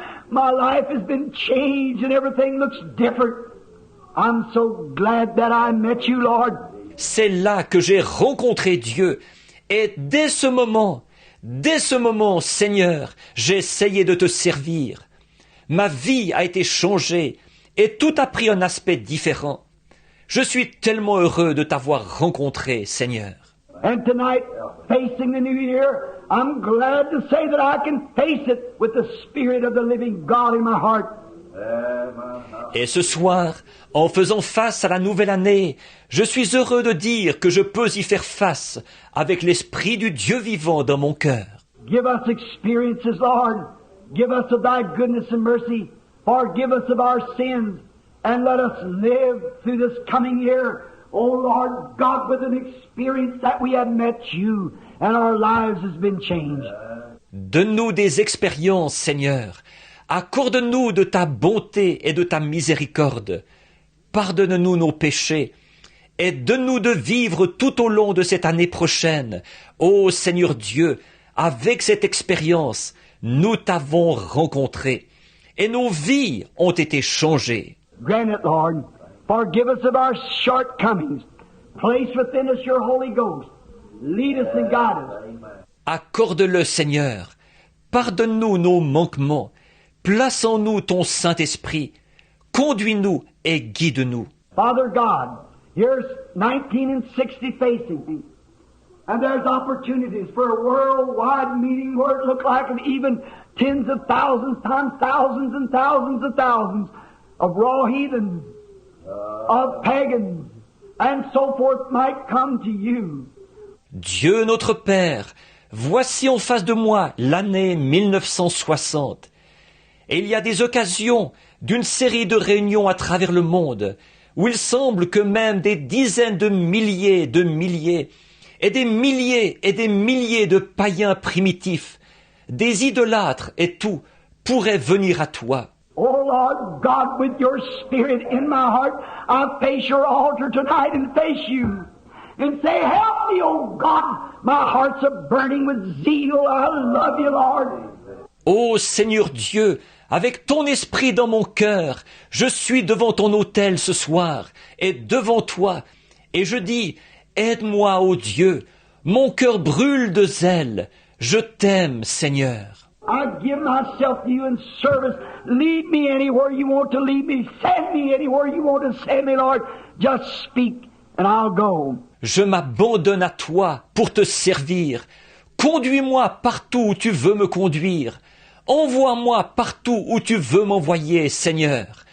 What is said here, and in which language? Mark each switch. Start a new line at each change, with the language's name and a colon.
English: My life has been changed and everything looks different. I'm so glad that I met you, Lord.
French: C'est là que j'ai rencontré Dieu. Et dès ce moment, Seigneur, j'ai essayé de te servir. Ma vie a été changée et tout a pris un aspect différent. Je suis tellement heureux de t'avoir rencontré, Seigneur.
English: And tonight, facing the new year, I'm glad to say that I can face it with the Spirit of the living God in my heart.
French: Et ce soir, en faisant face à la nouvelle année, je suis heureux de dire que je peux y faire face avec l'Esprit du Dieu vivant dans mon cœur.
English: Give us experiences, Lord. Give us of Thy goodness and mercy. Forgive us of our sins. And let us live through this coming year, oh Lord God, with an experience that we have met You and our lives has been changed.
French: Donne-nous des expériences, Seigneur. Accorde-nous de Ta bonté et de Ta miséricorde. Pardonne-nous nos péchés. Et donne-nous de vivre tout au long de cette année prochaine. Ô Seigneur Dieu, avec cette expérience, nous t'avons rencontré. Et nos vies ont été changées.
English: Grant it, Lord. Forgive us of our shortcomings. Place within us Your Holy Ghost. Lead us and guide us.
French: Accorde-le, Seigneur. Pardonne-nous nos manquements. Place en nous ton Saint-Esprit. Conduis-nous et guide-nous.
English: Father God, here's 1960 facing me. And there's opportunities for a worldwide meeting where it looked like even tens of thousands times thousands and thousands of thousands of raw heathens, of pagans, and so forth might come to You.
French: Dieu notre Père, voici en face de moi l'année 1960. Et il y a des occasions d'une série de réunions à travers le monde où il semble que même des dizaines de milliers et des milliers de païens primitifs, des idolâtres et tout, pourraient venir à Toi.
English: Oh Lord God, with Your Spirit in my heart, I face Your altar tonight and face You. And say, help me, oh God, my heart's a burning with zeal. I love You, Lord.
French: Ô Seigneur Dieu, avec ton esprit dans mon cœur, je suis devant ton autel ce soir et devant Toi. Et je dis, aide-moi, ô Dieu, mon cœur brûle de zèle. Je t'aime, Seigneur.
English: I give myself to You in service. Lead me anywhere You want to lead me. Send me anywhere You want to send me, Lord. Just speak and I'll go.
French: Je m'abandonne à Toi pour Te servir. Conduis-moi partout où Tu veux me conduire. Envoie-moi partout où Tu veux m'envoyer, Seigneur.